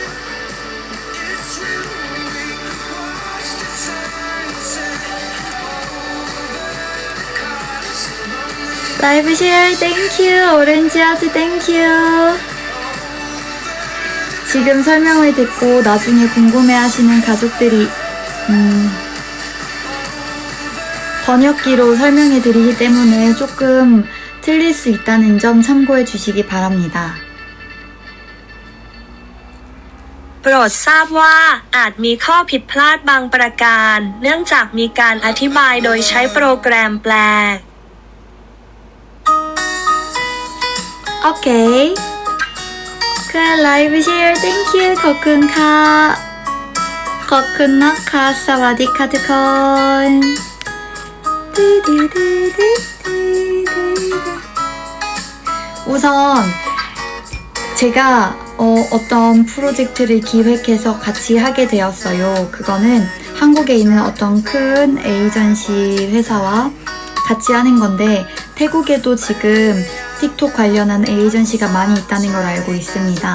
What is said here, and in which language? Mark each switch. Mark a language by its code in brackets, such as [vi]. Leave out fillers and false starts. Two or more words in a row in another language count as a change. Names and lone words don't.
[en] live share thank you orange heart thank you [ko] 지금 설명을 듣고 나중에 궁금해하시는 가족들이 번역기로 설명해 드리기 때문에 조금 틀릴 수 있다는 점 참고해 주시기 바랍니다. [th] โปรดทราบว่าอาจมีข้อผิดพลาดบางประการ เนื่องจากมีการอธิบายโดยใช้โปรแกรมแปล โอเคค่ะ [en] live share thank you [th] ขอบคุณค่ะขอบคุณนะคะสวัสดีค่ะทุกคน [ko] 우선 제가 어떤 프로젝트를 기획해서 같이 하게 되었어요. 그거는 한국에 있는 어떤 큰 에이전시 회사와 같이 하는 건데 태국에도 지금 틱톡 관련한 에이전시가 많이 있다는 걸 알고 있습니다.